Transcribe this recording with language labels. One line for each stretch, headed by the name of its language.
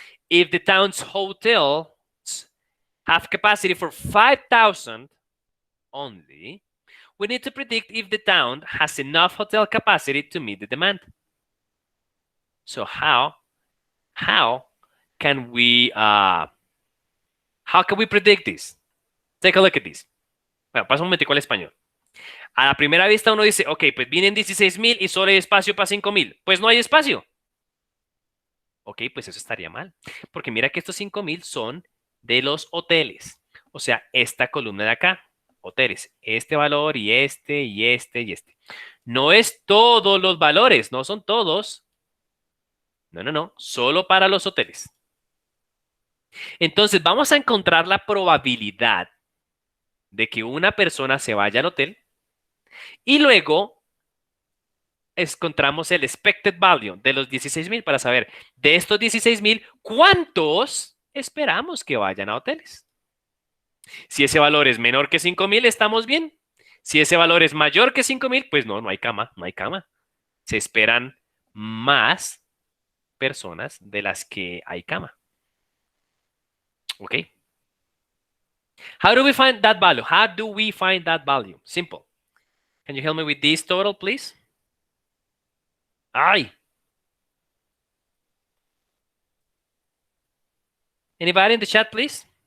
English: If the town's hotels have capacity for 5,000 only, we need to predict if the town has enough hotel capacity to meet the demand. So how can we predict this? Take a look at this.
Spanish: Bueno, pasa un momentico al español. A la primera vista uno dice, ok, pues vienen 16,000 y solo hay espacio para 5,000. Pues no hay espacio. Ok, pues eso estaría mal. Porque mira que estos 5,000 son de los hoteles. O sea, esta columna de acá, hoteles. Este valor y este y este y este. No es todos los valores, no son todos. No, solo para los hoteles. Entonces vamos a encontrar la probabilidad de que una persona se vaya al hotel y luego encontramos el
English: expected value
Spanish: de los 16,000 para saber de estos 16,000 cuántos esperamos que vayan a hoteles. Si ese valor es menor que 5,000, estamos bien. Si ese valor es mayor que 5,000, pues no hay cama. Se esperan más personas de las que hay cama.
English: Okay. How do we find that value? Simple. Can you help me with this total, please? Ay. Anybody in the chat, please?